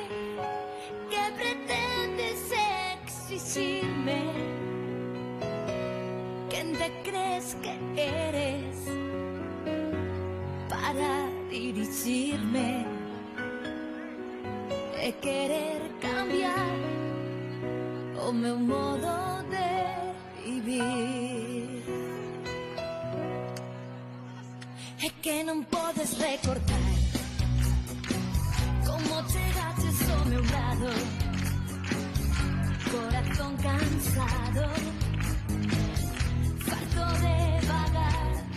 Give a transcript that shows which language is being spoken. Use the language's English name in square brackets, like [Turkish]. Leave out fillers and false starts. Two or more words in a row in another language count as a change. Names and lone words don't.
[Spanish] ¿Qué pretendes exigirme? ¿Quién te crees que eres para dirigirme? [Galician] De querer cambiar o meu modo de vivir. É que non podes recordar como chegaches ao meu lado, corazón cansado, farto de vagar.